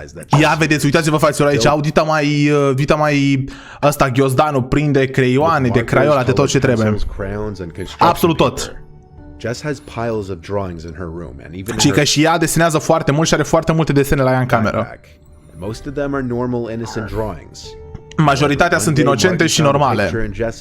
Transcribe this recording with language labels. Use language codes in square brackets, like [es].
[ro] Ia vedeți, uitați-vă, fraților, aici au dita mai ăsta, ghiozdanul prinde creioane, de craiola, de tot ce trebuie. Absolut tot. [en] Jess has piles of drawings in her room and even [ro] și că și ea desenează foarte mult și are foarte multe desene la ea în cameră. [en] Most of them are normal, innocent drawings. [ro] Majoritatea sunt inocente și normale.